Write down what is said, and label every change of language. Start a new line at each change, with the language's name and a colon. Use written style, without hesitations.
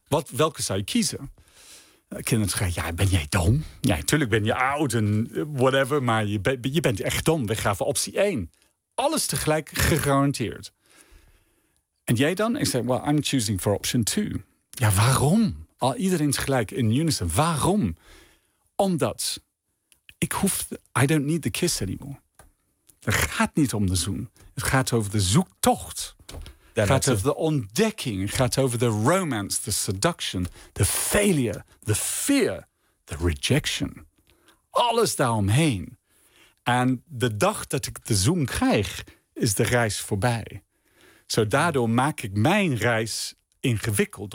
Dutch: Welke zou je kiezen? Kinderen zeggen, ja, ben jij dom? Ja, natuurlijk ben je oud en whatever, maar je bent echt dom. We gaven optie 1. Alles tegelijk gegarandeerd. En jij dan? Ik zeg,
English: well, I'm choosing for option 2.
Dutch: Ja, waarom? Al iedereen tegelijk
English: in unison.
Dutch: Waarom? Omdat
English: I don't need the kiss anymore.
Dutch: Het gaat niet om de zoen. Het gaat over de zoektocht. Het gaat over de ontdekking. Het gaat over de romance, de seduction, de failure, de fear, de rejection. Alles daaromheen. En de dag dat ik de zoom krijg, is de reis voorbij. Zo, daardoor maak ik mijn reis ingewikkeld.